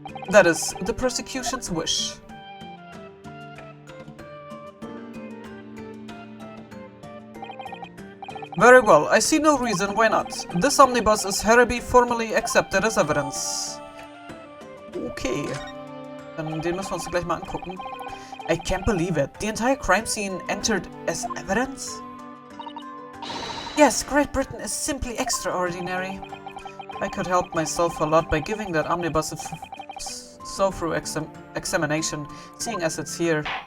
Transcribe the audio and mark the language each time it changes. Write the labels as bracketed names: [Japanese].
[English] That is the prosecution's wish. Very well, I see no reason why not. This omnibus is hereby formally accepted as evidence. Okay. [German] Dann den müssen wir uns gleich mal angucken. [English] I can't believe it. The entire crime scene entered as evidence? Yes, Great Britain is simply extraordinary. I could help myself a lot by giving that omnibus a thorough examination, seeing as it's here.